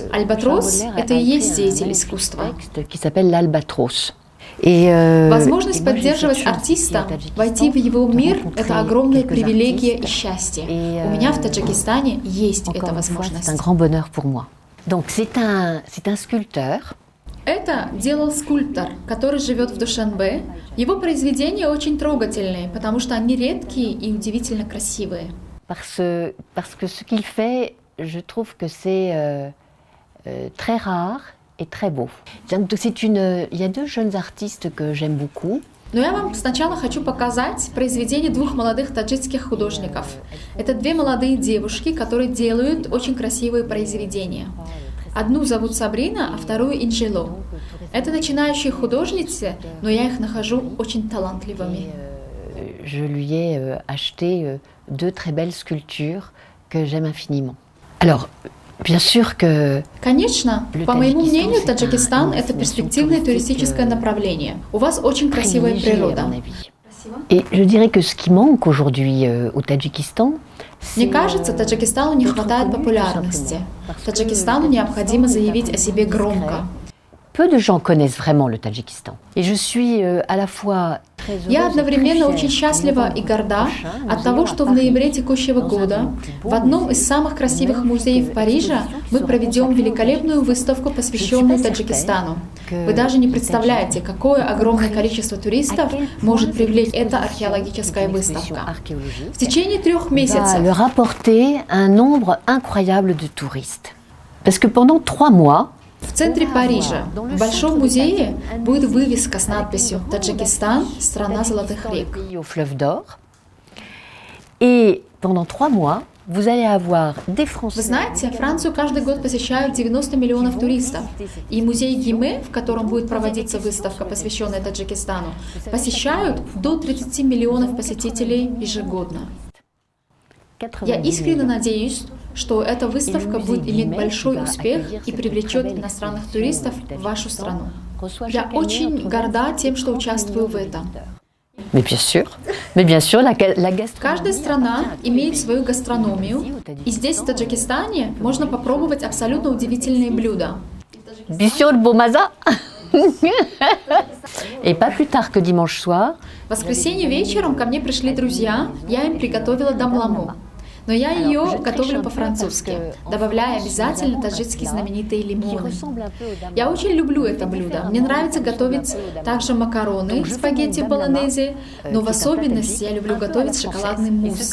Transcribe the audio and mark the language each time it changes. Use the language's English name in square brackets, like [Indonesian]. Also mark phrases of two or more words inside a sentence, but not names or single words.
[Russian] Альбатрос — это и есть деятель искусства. Возможность поддерживать артиста, войти в его мир — это огромная привилегия и счастье. У меня в Таджикистане есть эта возможность. Это делал скульптор, который живет в Душанбе. Его произведения очень трогательные, потому что они редкие и удивительно красивые. [French] Parce que ce qu'il fait, je trouve que c'est très rare et très beau. Donc il y a deux jeunes artistes que j'aime beaucoup. [Russian] Но я вам сначала хочу показать произведения двух молодых таджикских художников. Это две молодые девушки, которые делают очень красивые произведения. Одну зовут Сабрина, а вторую Инжило. Это начинающие художницы, но я их нахожу очень талантливыми. [French] Je lui ai acheté deux très belles sculptures que j'aime infiniment. Alors, Bien sûr que [Russian] Конечно, по моему мнению, Таджикистан – это перспективное туристическое направление. У вас очень красивая [French] privilégié, à [Russian] природа. [French] mon avis. Et je dirais que ce qui manque aujourd'hui au Tadjikistan, [Russian] Мне кажется, Таджикистану не хватает популярности. Таджикистану необходимо заявить о себе громко. [French] peu de gens connaissent vraiment le Tadjikistan. Et je suis à la fois très heureuse [Russian] Я [French] et [Russian] одновременно [French] très [Russian] очень [French] fière [Russian] счастлива и горда от того, что в ноябре текущего года в одном из самых красивых музеев Парижа мы проведем великолепную выставку, посвященную Таджикистану. Вы даже не представляете, какое огромное количество туристов может привлечь эта археологическая выставка. В течение 3 [French] va [Russian] месяцев [French] leur apporter un nombre incroyable de touristes. Parce que pendant 3 mois, [Russian] в центре Парижа, в Большом музее, будет вывеска с надписью «Таджикистан – страна золотых рек». [French] pays au fleuve d'or, et pendant 3 mois, vous allez avoir des Français. [Russian] Вы знаете, Францию каждый год посещают 90 миллионов туристов. И музей Гиме, в котором будет проводиться выставка, посвященная Таджикистану, посещают до 30 миллионов посетителей ежегодно. Я искренне надеюсь, что эта выставка будет иметь большой успех и привлечет иностранных туристов в вашу страну. Я очень горда тем, что участвую в этом. [French] Mais bien sûr, la gastronomie. [Russian] Каждая страна имеет свою гастрономию, и здесь, в Таджикистане, можно попробовать абсолютно удивительные блюда. Bishot Bomaza. [French] Et pas plus tard que dimanche soir, [Russian] В воскресенье вечером ко мне пришли друзья, я им приготовила дамламу. Но я ее готовлю по-французски, добавляя обязательно таджикские знаменитые лимоны. Я очень люблю это блюдо. Мне нравится готовить также макароны, спагетти болонезе, но в особенности я люблю готовить шоколадный мусс.